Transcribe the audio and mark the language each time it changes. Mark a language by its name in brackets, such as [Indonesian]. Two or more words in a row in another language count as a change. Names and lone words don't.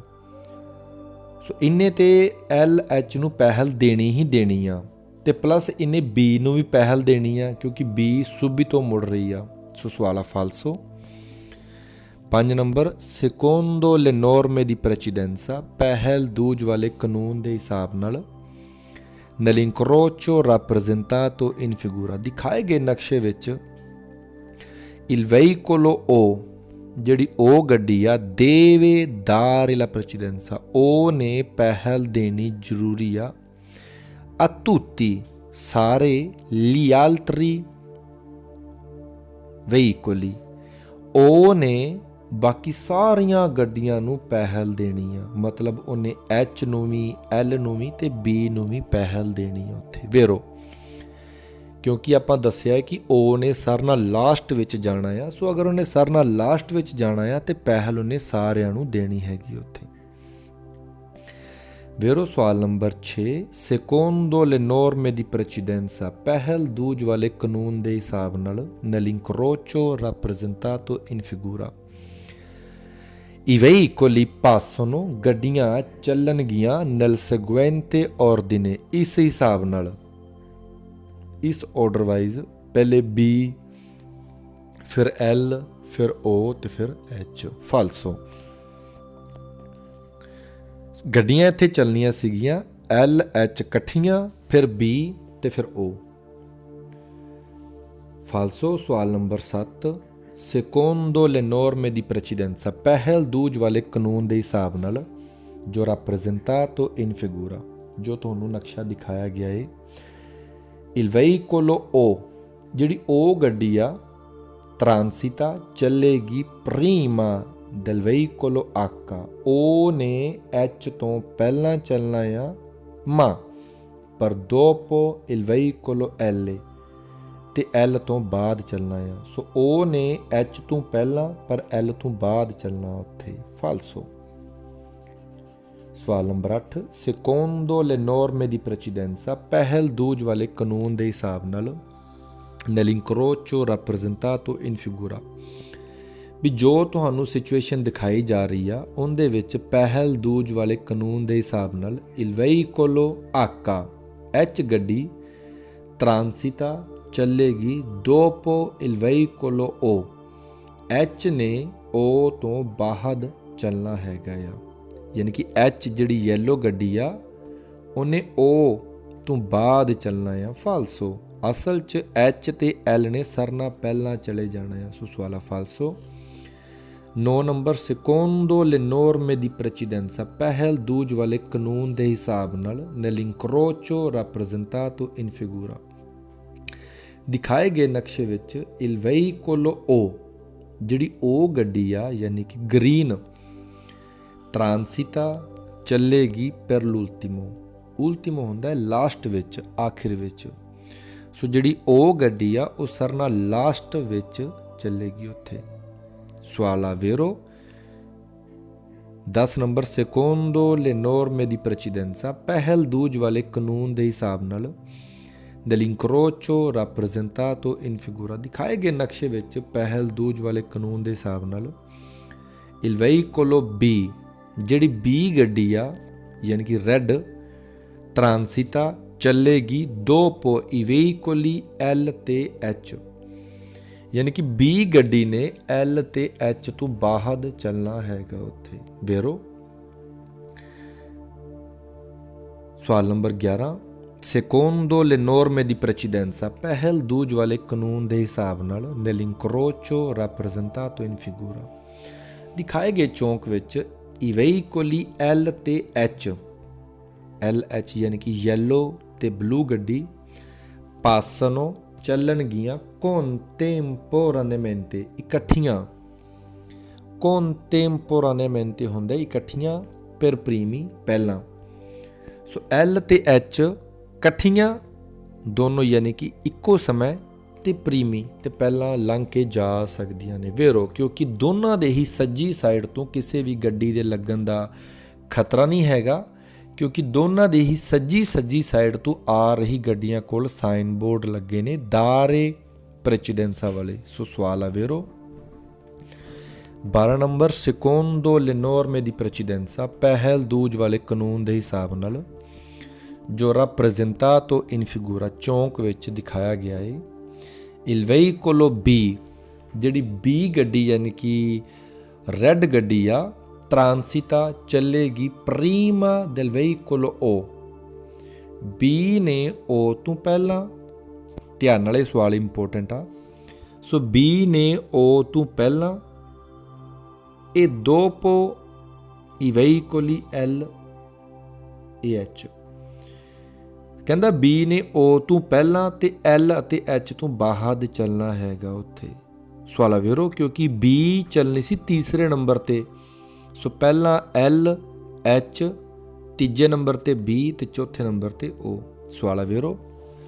[Punjabi] ਸੋ ਇਹਨੇ ਤੇ LH ਨੂੰ ਪਹਿਲ ਦੇਣੀ ਹੀ ਦੇਣੀ ਆ, ਤੇ ਪਲੱਸ ਇਹਨੇ B ਨੂੰ ਵੀ ਪਹਿਲ ਦੇਣੀ ਆ ਕਿਉਂਕਿ B ਸੁਬਿਤੋ ਮੁੜ ਰਹੀ ਆ। ਸੋ ਸਵਾਲ ਆ ਫਾਲਸੋ। 5 ਨੰਬਰ, [Italian] secondo le norme di precedenza, [Punjabi] ਪਹਿਲ ਦੂਜ ਵਾਲੇ ਕਾਨੂੰਨ ਦੇ ਹਿਸਾਬ [Italian] ਨਾਲ nell'incrocio rappresentato in figura, [Punjabi] ਦਿਖਾਏ ਗਏ ਨਕਸ਼ੇ ਵਿੱਚ [Italian] il veicolo O, [Punjabi] ਜਿਹੜੀ ਉਹ ਗੱਡੀ ਆ, [Italian] deve dare la precedenza, [Punjabi] ਉਹ ਨੇ ਪਹਿਲ ਦੇਣੀ ਜ਼ਰੂਰੀ ਆ, [Italian] a tutti, ਸਾਰੇ, gli altri veicoli, [Punjabi] ਉਹ ਨੇ ਬਾਕੀ ਸਾਰੀਆਂ ਗੱਡੀਆਂ ਨੂੰ ਪਹਿਲ ਦੇਣੀ ਆ। ਮਤਲਬ ਉਹਨੇ H ਨੂੰ ਵੀ, L ਨੂੰ ਵੀ ਤੇ B ਨੂੰ ਵੀ ਪਹਿਲ ਦੇਣੀ ਆ ਉੱਥੇ। ਵੇਰੋ ਕਿਉਂਕਿ ਆਪਾਂ ਦੱਸਿਆ ਕਿ O ਨੇ ਸਾਰਿਆਂ ਨਾਲ ਲਾਸਟ ਵਿੱਚ ਜਾਣਾ ਆ। ਸੋ ਅਗਰ ਉਹਨੇ ਸਾਰਿਆਂ ਨਾਲ ਲਾਸਟ ਵਿੱਚ ਜਾਣਾ ਆ ਤੇ ਪਹਿਲ ਉਹਨੇ ਸਾਰਿਆਂ ਨੂੰ ਦੇਣੀ ਹੈਗੀ ਉੱਥੇ। [Italian] ਵੇਰੋ [Punjabi] ਸਵਾਲ ਨੰਬਰ 6, [Italian] secondo le norme di precedenza, [Punjabi] ਪਹਿਲ ਦੂਜ ਵਾਲੇ ਕਾਨੂੰਨ ਦੇ ਹਿਸਾਬ ਨਾਲ [Italian] nell'incrocio rappresentato in figura, i veicoli passano, [Punjabi] ਗੱਡੀਆਂ ਚੱਲਣਗੀਆਂ [Italian] nel seguente ordine, [Punjabi] ਇਸ ਹਿਸਾਬ ਨਾਲ, ਇਸ [English] order wise, [Punjabi] ਪਹਿਲੇ B, ਫਿਰ L, ਫਿਰ O ਤੇ ਫਿਰ H। ਫਾਲਸੋ। ਗੱਡੀਆਂ ਇੱਥੇ ਚੱਲਣੀਆਂ ਸੀਗੀਆਂ LH ਇਕੱਠੀਆਂ, ਫਿਰ B ਤੇ ਫਿਰ O। ਫਾਲਸੋ। ਸਵਾਲ ਨੰਬਰ 7, [Italian] secondo le norme di precedenza, [Punjabi] ਪਹਿਲ ਦੂਜ ਵਾਲੇ ਕਾਨੂੰਨ ਦੇ ਹਿਸਾਬ ਨਾਲ, ਜੋ [Italian] rappresentato in figura, [Punjabi] ਜੋ ਤੁਹਾਨੂੰ ਨਕਸ਼ਾ ਦਿਖਾਇਆ ਗਿਆ ਹੈ, [Italian] il veicolo O, [Punjabi] ਜਿਹੜੀ ਉਹ ਗੱਡੀ ਆ, transita, ਚੱਲੇਗੀ [Italian] prima del veicolo H, [Punjabi] ਉਹ ਨੇ H ਤੋਂ ਪਹਿਲਾਂ ਚੱਲਣਾ ਆ, ma ਪਰ [Italian] dopo il veicolo L, [Punjabi] ਤੇ L ਤੋਂ ਬਾਅਦ ਚੱਲਣਾ ਆ। ਸੋ ਉਹ ਨੇ H ਤੋਂ ਪਹਿਲਾਂ ਪਰ L ਤੋਂ ਬਾਅਦ ਚੱਲਣਾ ਉੱਥੇ। ਫਾਲਸੋ। ਸਵਾਲ ਨੰਬਰ 8, [Italian] secondo le norme di precedenza, [Punjabi] ਪਹਿਲ ਦੂਜ ਵਾਲੇ ਕਾਨੂੰਨ ਦੇ ਹਿਸਾਬ ਨਾਲ [Italian] nell'incrocio rappresentato in figura, [Punjabi] ਵੀ ਜੋ ਤੁਹਾਨੂੰ ਸਿਚੁਏਸ਼ਨ ਦਿਖਾਈ ਜਾ ਰਹੀ ਆ ਉਹਦੇ ਵਿੱਚ ਪਹਿਲ ਦੂਜ ਵਾਲੇ ਕਾਨੂੰਨ ਦੇ ਹਿਸਾਬ ਨਾਲ [Italian] il veicolo H [Punjabi] ਗੱਡੀ transita, ਚੱਲੇਗੀ [Italian] dopo il veicolo O, [Punjabi] H ਨੇ O ਤੋਂ ਬਾਅਦ ਚੱਲਣਾ ਹੈਗਾ ਆ। ਯਾਨੀ ਕਿ H ਜਿਹੜੀ ਯੈਲੋ ਗੱਡੀ ਆ ਉਹਨੇ O ਤੋਂ ਬਾਅਦ ਚੱਲਣਾ ਆ। ਫਾਲਸੋ। ਅਸਲ 'ਚ H ਤੇ L ਨੇ ਸਰਨਾ ਪਹਿਲਾਂ ਚਲੇ ਜਾਣਾ ਆ। ਸੋ ਸਵਾਲ ਆ ਫਾਲਸੋ। 9 ਨੰਬਰ, [Italian] secondo le norme di precedenza, [Punjabi] ਪਹਿਲ ਦੂਜ ਵਾਲੇ ਕਾਨੂੰਨ ਦੇ ਹਿਸਾਬ ਨਾਲ [Italian] nell'incrocio rappresentato in figura, [Punjabi] ਦਿਖਾਏ ਗਏ ਨਕਸ਼ੇ ਵਿੱਚ [Italian] il veicolo O, [Punjabi] ਜਿਹੜੀ ਉਹ ਗੱਡੀ ਆ ਯਾਨੀ ਕਿ ਗ੍ਰੀਨ, transita, ਚੱਲੇਗੀ [Italian] per l'ultimo, ultimo [Punjabi] ਹੁੰਦਾ ਹੈ ਲਾਸਟ ਵਿੱਚ, ਆਖਿਰ ਵਿੱਚ। ਸੋ ਜਿਹੜੀ ਉਹ ਗੱਡੀ ਆ ਉਹ ਸਰਨਾ ਲਾਸਟ ਵਿੱਚ ਚੱਲੇਗੀ ਉੱਥੇ। ਸਵਾਲ ਆ ਵੇਰੋ 10 ਨੰਬਰ, [Italian] secondo le norme di precedenza, [Punjabi] ਪਹਿਲ ਦੂਜ ਵਾਲੇ ਕਾਨੂੰਨ ਦੇ ਹਿਸਾਬ ਨਾਲ [Italian] nell'incrocio rappresentato in figura, [Punjabi] ਦਿਖਾਏ ਗਏ ਨਕਸ਼ੇ ਵਿੱਚ ਪਹਿਲ ਦੂਜ ਵਾਲੇ ਕਾਨੂੰਨ ਦੇ ਹਿਸਾਬ ਨਾਲ [Italian] il veicolo B, [Punjabi] ਜਿਹੜੀ B ਗੱਡੀ ਆ ਯਾਨੀ ਕਿ ਰੈੱਡ, transita, ਚੱਲੇਗੀ [Italian] dopo i veicoli [Punjabi] L ਤੇ H, ਯਾਨੀ ਕਿ B ਗੱਡੀ ਨੇ L ਤੇ H ਤੋਂ ਬਾਅਦ ਚੱਲਣਾ ਹੈਗਾ ਉੱਥੇ। ਵੇਰੋ ਸਵਾਲ ਨੰਬਰ 11, [Italian] secondo le norme di precedenza, [Punjabi] ਪਹਿਲ ਦੂਜ ਵਾਲੇ ਕਾਨੂੰਨ ਦੇ ਹਿਸਾਬ ਨਾਲ [Italian] nell'incrocio rappresentato in figura, [Punjabi] ਦਿਖਾਏ ਗਏ ਚੌਂਕ ਵਿੱਚ [Italian] i veicoli [Punjabi] L ਤੇ H, LH ਯਾਨੀ ਕਿ ਯੈਲੋ ਤੇ ਬਲੂ ਗੱਡੀ, passano, ਚੱਲਣਗੀਆਂ contemporaneamente, ਇਕੱਠੀਆਂ, contemporaneamente ਹੁੰਦਾ ਇਕੱਠੀਆਂ, [Italian] per primi, [Punjabi] ਪਹਿਲਾਂ। ਸੋ L ਤੇ H ਇਕੱਠੀਆਂ ਦੋਨੋਂ ਯਾਨੀ ਕਿ ਇੱਕੋ ਸਮੇਂ ਤੇ ਪ੍ਰੀਮੀ ਤੇ ਪਹਿਲਾਂ ਲੰਘ ਕੇ ਜਾ ਸਕਦੀਆਂ ਨੇ। ਵੇਰੋ ਕਿਉਂਕਿ ਦੋਨਾਂ ਦੇ ਹੀ ਸੱਜੀ ਸਾਈਡ ਤੋਂ ਕਿਸੇ ਵੀ ਗੱਡੀ ਦੇ ਲੱਗਣ ਦਾ ਖਤਰਾ ਨਹੀਂ ਹੈਗਾ ਕਿਉਂਕਿ ਦੋਨਾਂ ਦੀ ਹੀ ਸੱਜੀ ਸਾਈਡ ਤੋਂ ਆ ਰਹੀ ਗੱਡੀਆਂ ਕੋਲ ਸਾਈਨ ਬੋਰਡ ਲੱਗੇ ਨੇ [Italian] dare precedenza [Punjabi] ਵਾਲੇ। ਸੋ ਸਵਾਲ ਆ ਵੇਰੋ 12 ਨੰਬਰ, [Italian] secondo le norme di precedenza, [Punjabi] ਪਹਿਲ ਦੂਜ ਵਾਲੇ ਕਾਨੂੰਨ ਦੇ ਹਿਸਾਬ ਨਾਲ ਜੋ [Italian] rappresentato in figura [Punjabi] ਚੌਂਕ ਵਿੱਚ ਦਿਖਾਇਆ ਗਿਆ ਹੈ। [Italian] il veicolo B, [Punjabi] ਜਿਹੜੀ B ਗੱਡੀ ਯਾਨੀ ਕਿ ਰੈੱਡ ਗੱਡੀ ਆ, transita ਚੱਲੇਗੀ [Italian] prima del veicolo O। [Punjabi] B ਨੇ O ਤੋਂ ਪਹਿਲਾਂ, ਧਿਆਨ ਨਾਲ ਇਹ ਸਵਾਲ ਇੰਪੋਰਟੈਂਟ ਆ। ਸੋ B ਨੇ O ਤੋਂ ਪਹਿਲਾਂ [Italian] e dopo i veicoli L e H। [Punjabi] ਕਹਿੰਦਾ B ਨੇ O ਤੋਂ ਪਹਿਲਾਂ ਤੇ L ਅਤੇ H ਤੋਂ ਬਾਅਦ ਚੱਲਣਾ ਹੈਗਾ ਉੱਥੇ। ਸਵਾਲ ਵੇਰੋ ਕਿਉਂਕਿ B ਚੱਲਣੀ ਸੀ ਤੀਸਰੇ ਨੰਬਰ ਤੇ। ਸੋ ਪਹਿਲਾਂ L H, ਤੀਜੇ ਨੰਬਰ ਤੇ B ਤੇ ਚੌਥੇ ਨੰਬਰ ਤੇ O। ਸਵਾਲ ਵੇਰੋ